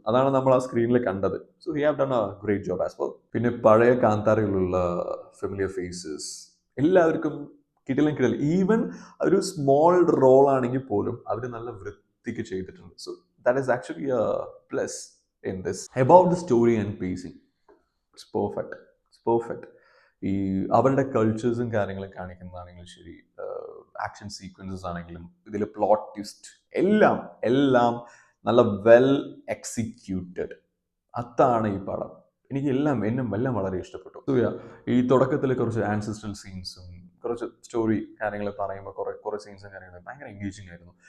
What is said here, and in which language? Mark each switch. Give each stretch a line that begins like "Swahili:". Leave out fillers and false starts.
Malayalam: അതാണ് നമ്മൾ ആ സ്ക്രീനിൽ കണ്ടത്.
English: So he have done a great job as well.
Malayalam: പിന്നെ പഴയ കാന്താരയിലുള്ള ഫെമിലിയർ ഫേസസ് എല്ലാവർക്കും കിടിലൻ. ഈവൻ ഒരു സ്മോൾ റോൾ ആണെങ്കിൽ പോലും അവർ നല്ല വൃത്തിക്ക് ചെയ്തിട്ടുണ്ട്.
English: So that is actually a plus in this. About the story and pacing, it's perfect. It's perfect.
Malayalam: ഈ അവരുടെ കൾച്ചേഴ്സും കാര്യങ്ങളും കാണിക്കുന്നതാണെങ്കിലും ശരി, ആക്ഷൻ സീക്വൻസസ് ആണെങ്കിലും ഇതിൽ പ്ലോട്ട് ട്വിസ്റ്റ് എല്ലാം എല്ലാം നല്ല വെൽ എക്സിക്യൂട്ടഡ്. അതാണ് ഈ പടം. എനിക്ക് എല്ലാം വളരെ ഇഷ്ടപ്പെട്ടു. ഈ തുടക്കത്തിൽ കുറച്ച് ആൻസിസ്ട്രൽ സീൻസും കുറച്ച് സ്റ്റോറി കാര്യങ്ങൾ പറയുമ്പോൾ കുറേ സീൻസും കാര്യങ്ങളും ഭയങ്കര എൻഗേജിങ് ആയിരുന്നു.